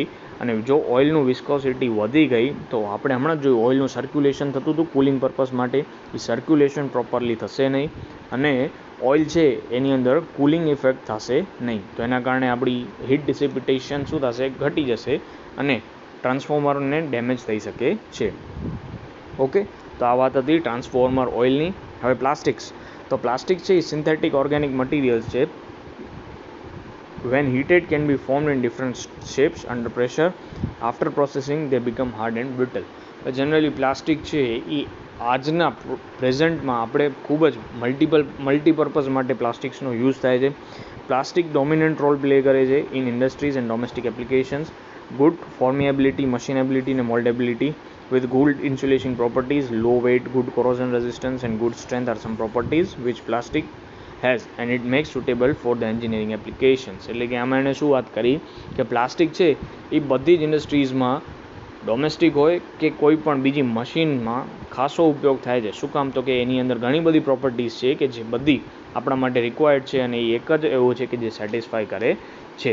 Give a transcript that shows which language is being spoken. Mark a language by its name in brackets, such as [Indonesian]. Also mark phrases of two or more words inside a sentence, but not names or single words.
[Gujarati] અને જો ઓઇલનું વિસ્કોસિટી વધી ગઈ તો આપણે હમણાં જ જોયું ઓઇલનું સર્ક્યુલેશન થતું હતું [English] cooling purpose [Gujarati] માટે, એ સર્ક્યુલેશન પ્રોપરલી થશે નહીં અને ઓઇલ છે એની અંદર [English] cooling effect [Gujarati] થશે નહીં. તો એના કારણે આપણી [English] heat dissipation [Gujarati] શું થશે, ઘટી જશે અને ટ્રાન્સફોર્મરને ડેમેજ થઈ શકે છે. ઓકે, તો આ વાત હતી [English] transformer oilની. [Gujarati] હવે પ્લાસ્ટિક્સ. તો પ્લાસ્ટિક છે એ [English] synthetic organic materials [Gujarati] છે. [English] When heated can be formed in different shapes under pressure. After processing they become hard and brittle. [Gujarati] જનરલી પ્લાસ્ટિક છે એ આજના પ્રેઝન્ટમાં આપણે ખૂબ જ મલ્ટીપર્પઝ માટે પ્લાસ્ટિક્સનો યુઝ થાય છે. [English] plastic dominant role play [Gujarati] કરે છે [English] in industries and domestic applications. good formability, machinability અને moldability with good insulating properties, low weight, good corrosion resistance and good strength are some properties which plastic has and it makes suitable for the engineering applications. [Gujarati] એટલે કે આમાં એને શું વાત કરી કે પ્લાસ્ટિક છે એ બધી જ ઇન્ડસ્ટ્રીઝમાં ડોમેસ્ટિક હોય કે કોઈ પણ બીજી મશીનમાં ખાસો ઉપયોગ થાય છે. શું કામ તો કે એની અંદર ઘણી બધી પ્રોપર્ટીઝ છે કે જે બધી આપણા માટે રિક્વાયર્ડ છે અને એ એક જ એવું છે કે જે સેટિસ્ફાય કરે છે.